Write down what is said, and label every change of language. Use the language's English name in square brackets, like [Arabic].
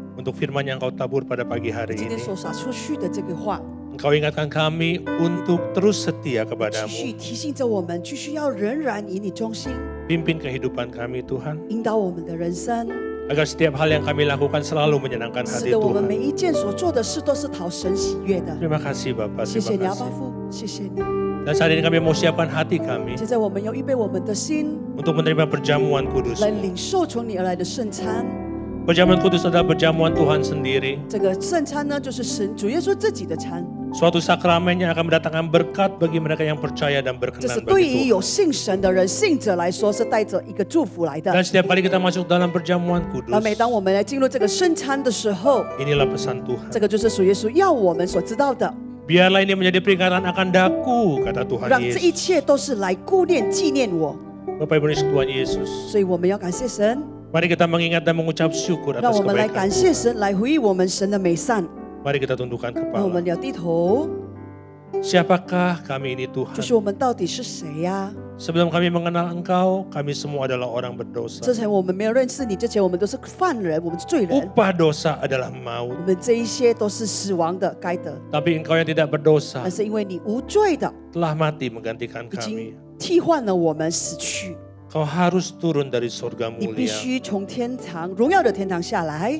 [Indonesian] untuk firman yang Kau tabur pada pagi hari [Chinese] 今天 [Indonesian] ini. [Chinese] 所撒出去的这个话， [Indonesian] Engkau ingatkan kami untuk terus setia kepadamu. [Chinese] 提醒着我们，继续要仍然以你中心， [Indonesian] Pimpin kehidupan kami Tuhan. [Chinese] 引导我们的人生， [Indonesian] Agar setiap hal yang kami lakukan selalu menyenangkan [Chinese] 使 [Indonesian] hati [Chinese] 得我们 [Indonesian] Tuhan. [Chinese] 每一件所做的事都是讨神喜悦的。 [Indonesian] Terima kasih Bapa, [Chinese] 谢谢你， [Indonesian] terima [Chinese] 阿爸 [Indonesian] kasih. [Chinese] 父，谢谢你。 [Indonesian] Dan saat ini kami mau siapkan hati kami [Chinese] 现在我们要预备我们的心， [Indonesian] untuk menerima perjamuan [Chinese] 来 [Indonesian] kudus. [Chinese] 领受从你而来的圣餐。 [Indonesian] Perjamuan kudus adalah perjamuan Tuhan sendiri. [Chinese] 这个圣餐呢，就是神主耶稣自己的餐， [Indonesian] Suatu sakramen yang akan mendatangkan berkat bagi mereka yang percaya dan [Chinese] 这是 [Indonesian] berkenan [Chinese] 对于 [Indonesian] bagi [Chinese] 有 [Indonesian] Tuhan. [Chinese] 信神的人、信者来说，是带着一个祝福来的。 [Indonesian] Dan setiap kali kita masuk dalam perjamuan [Chinese] 而每 [Indonesian] kudus, [Chinese] 当我们来进入这个圣餐的时候， [Indonesian] inilah pesan Tuhan. [Chinese] 这个就是主耶稣要我们所知道的， [Indonesian] Biarlah ini menjadi peringatan akan daku, kata Tuhan [Chinese] 让这一 [Indonesian] Yesus. [Chinese] 切都是来顾念、纪念我。 [Indonesian] Bapak Ibu Tuhan Yesus, [Chinese] 所以我们要感谢神， [Indonesian] mari kita mengingat dan mengucap syukur [Chinese] 让 [Indonesian] atas [Chinese] 我们来 [Indonesian] kebaikan [Chinese] 感谢 [Indonesian] Tuhan. [Chinese] 神，来回忆我们神的美善。 [Indonesian] Mari kita tundukkan [Chinese] 让我们 [Indonesian] kepala. [Chinese] 要低头， [Indonesian] Siapakah kami ini [Chinese] 就 [Indonesian] Tuhan? [Chinese] 是我们到底是谁呀、 [Indonesian] Sebelum kami mengenal Engkau, kami semua adalah orang berdosa. [Chinese] 之前我们没有认识你之前，我们都是犯人，我们是罪人， [Indonesian] Upah dosa adalah maut. [Chinese] 我们这一些都是死亡的，该得。 [Indonesian] Tapi Engkau yang tidak berdosa [Chinese] 但是因为你无罪的， [Indonesian] telah mati menggantikan [Chinese] 已经 [Indonesian] kami. [Chinese] 替换了我们死去， [Indonesian] Kau harus turun dari surga [Chinese] 你必 [Indonesian] mulia. [Chinese] 须从天堂荣耀的天堂下来。